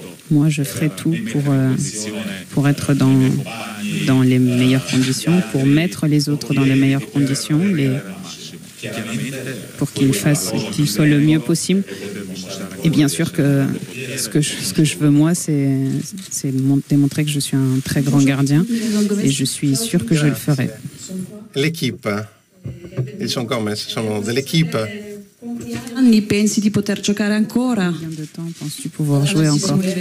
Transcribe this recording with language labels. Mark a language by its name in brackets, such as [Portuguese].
[French] Moi, je ferai tout pour être dans les meilleures conditions, pour mettre les autres dans les meilleures conditions, pour qu'ils soient le mieux possible. Et bien sûr que ce que je veux, moi, c'est démontrer que je suis un très grand gardien, et je suis sûr que je le ferai. L'équipe, ils sont comme, [Italian] sono dell'equipe. Anni pensi di poter giocare ancora? [French] Combien de temps penses-tu pouvoir jouer encore?